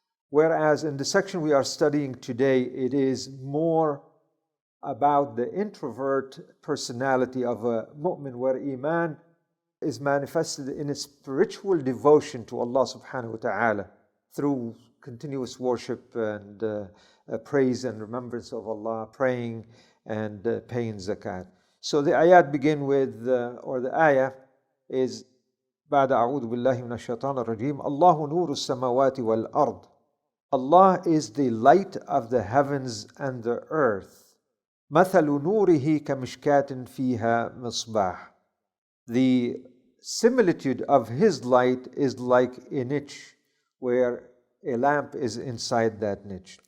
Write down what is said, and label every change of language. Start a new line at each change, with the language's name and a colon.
English: Whereas in the section we are studying today, it is more about the introvert personality of a mu'min, where Iman is manifested in a spiritual devotion to Allah subhanahu wa ta'ala through continuous worship and praise and remembrance of Allah, praying and paying zakat. So the ayat begin with, or the ayah is,
Arabic: بعد أعوذ بالله من الشيطان الرجيم الله نور السماوات والأرض.
English: Allah is the light of the heavens and the earth.
Arabic: مثل نوره كمشكاة فيها مصباح.
English: The similitude of His light is like a niche where a lamp is inside that niche.